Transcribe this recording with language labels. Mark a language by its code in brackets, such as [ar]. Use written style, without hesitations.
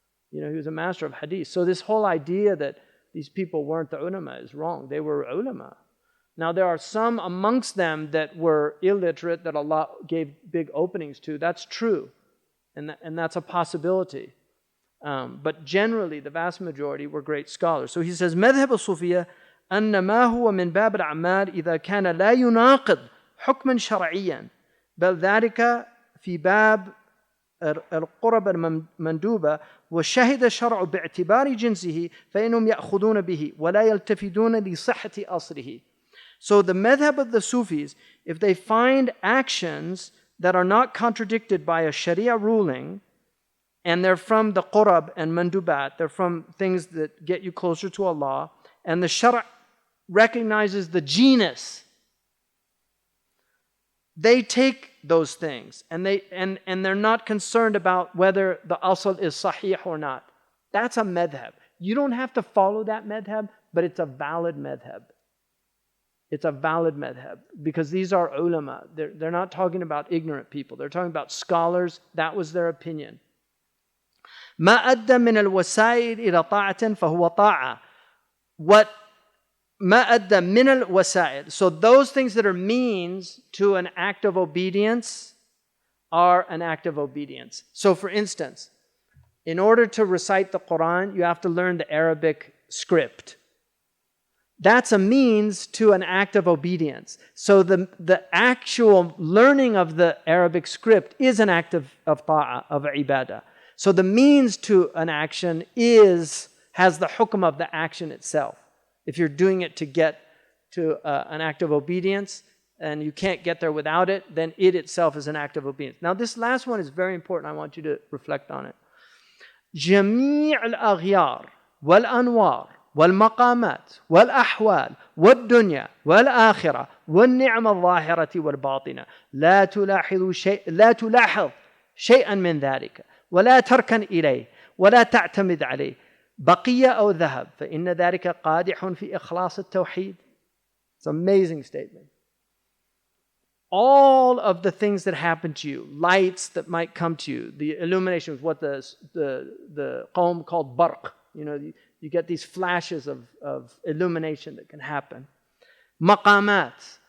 [en] He was a master of hadith. So this whole idea that these people weren't the ulama is wrong. They were ulama. Now there are some amongst them that were illiterate that Allah gave big openings to. That's true. And that's a possibility. But generally, the vast majority were great scholars. So he says, [ar] مذهب الصوفية أن ما هو من باب الأعمال إذا كان لا يناقض حكما شرعيا بل ذلك في باب القرب المندوبة وشهد الشرع باعتبار جنسه فإنهم يأخذون به ولا يلتفتون لصحة أصله. [en] So the madhab of the Sufis, if they find actions that are not contradicted by a Sharia ruling, and they're from the qurab and mandubat, they're from things that get you closer to Allah, and the shara' recognizes the genus, they take those things, and they're not concerned about whether the asl is sahih or not. That's a madhab. You don't have to follow that madhab, but it's a valid madhab. It's a valid madhab, because these are ulama. They're not talking about ignorant people. They're talking about scholars. That was their opinion. [ar] ما أدى من الوسائل إلى طاعة فهو طاعة. What ما أدى من الوسائل. [en] So those things that are means to an act of obedience are an act of obedience. So for instance, in order to recite the Quran, you have to learn the Arabic script. That's a means to an act of obedience. So the actual learning of the Arabic script is an act of ta'ah, of ibadah. So the means to an action has the hukm of the action itself. If you're doing it to get to an act of obedience and you can't get there without it, then it itself is an act of obedience. Now this last one is very important. I want you to reflect on it. [ar] جميع الأغيار والأنوار والمقامات والأحوال والدنيا والآخرة والنعم الظاهرة والباطنة لا تلاحظ شيئا من ذلك ولا تركن إليه ولا تعتمد عليه بقية أو ذهب فإن ذلك قادح في إخلاص التوحيد. [en] It's an amazing statement. All of the things that happen to you, lights that might come to you, the illumination is what the qawm called barq. You get these flashes of illumination that can happen. Maqamat,